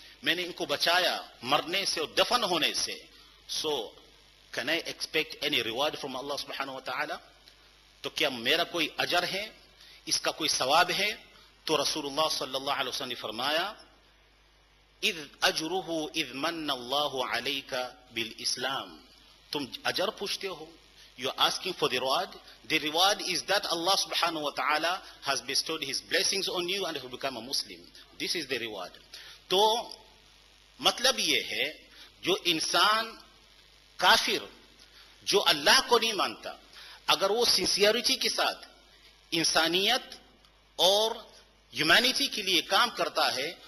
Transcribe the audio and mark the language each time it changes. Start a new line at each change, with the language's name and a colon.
Urdu: میں نے ان کو بچایا مرنے سے اور دفن ہونے سے.
English: So can I expect any reward from Allah subhanahu wa ta'ala؟
Urdu: تو کیا میرا کوئی اجر ہے، اس کا کوئی ثواب ہے؟ تو رسول اللہ صلی اللہ علیہ وسلم نے فرمایا،
Arabic: اذ اجرہ اذ من اللہ علیک بالاسلام،
Urdu: تم اجر پوچھتے ہو،
English: you are asking for the reward. The reward is that Allah subhanahu wa ta'ala has bestowed his blessings on you and you become a Muslim. This is the reward.
Urdu: تو مطلب یہ ہے جو انسان کافر جو اللہ کو نہیں مانتا، اگر وہ سنسیئرٹی کے ساتھ انسانیت اور ہیومینٹی کے لیے کام کرتا ہے،